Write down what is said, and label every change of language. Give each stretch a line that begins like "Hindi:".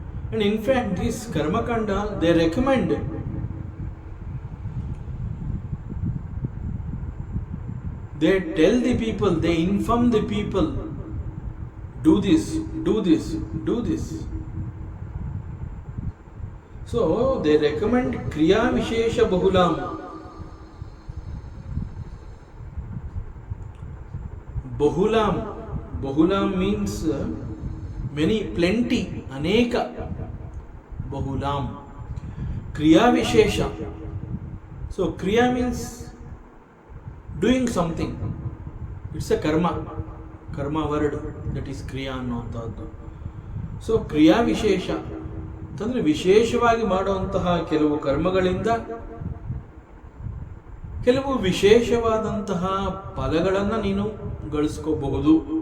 English: And in fact this karmakanda they recommend, they tell the people, they inform the people, do this, do this, do this. So they recommend kriya vishesha bahulam. Bahulam means many, plenty, aneka. Bahulam. Kriya vishesha. So kriya means doing something. It's a karma word, that is
Kannada: ಕ್ರಿಯಾ ಅನ್ನುವಂಥದ್ದು. So ಕ್ರಿಯಾ ವಿಶೇಷ ಅಂತಂದರೆ ವಿಶೇಷವಾಗಿ ಮಾಡುವಂತಹ ಕೆಲವು ಕರ್ಮಗಳಿಂದ ಕೆಲವು ವಿಶೇಷವಾದಂತಹ ಫಲಗಳನ್ನು ನೀನು ಗಳಿಸ್ಕೋಬಹುದು.